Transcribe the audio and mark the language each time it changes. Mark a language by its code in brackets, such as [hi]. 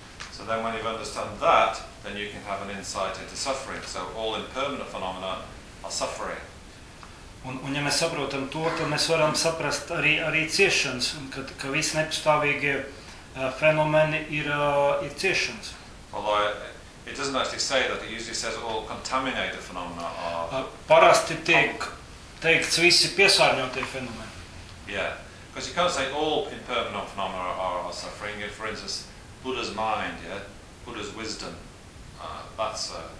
[en] So then when you understand that, then you can have an insight into suffering. So all impermanent phenomena are suffering. [lv] Un ja mēs saprotam to, tad mēs varam saprast arī ciešanas, ka visi nepastāvīgie fenomeni ir ciešanas. [en] Although it doesn't actually say that, it usually says all contaminated phenomena are... [lv] Parasti tiek teikts visi piesārņotie fenomeni. [en] Yeah, because you can't say all impermanent phenomena are suffering. If, for instance, Buddha's mind, Buddha's wisdom, that's...